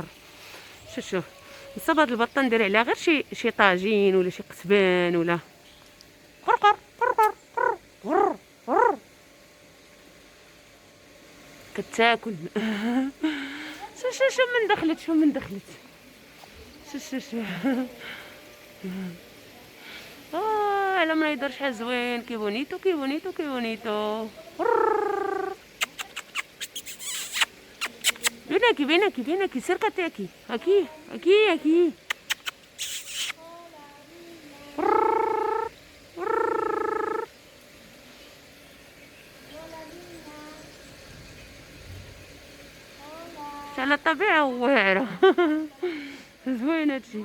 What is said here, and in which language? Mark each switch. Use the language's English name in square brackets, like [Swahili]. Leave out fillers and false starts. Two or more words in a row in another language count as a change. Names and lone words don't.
[Arabic] شوف نصب هاد البطه ندير عليها غير شي طاجين ولا شي قزبان ولا قرقر كتاكل. شو من دخلت، شو من دخلت، شو على ما يدير شحال زوين، [Spanish] qué bonito qué bonito qué bonito. ven aquí, ven aquí, acércate aquí, aquí, aquí, aquí. [Arabic] على الطبيعة واعرة. زوين هادشي.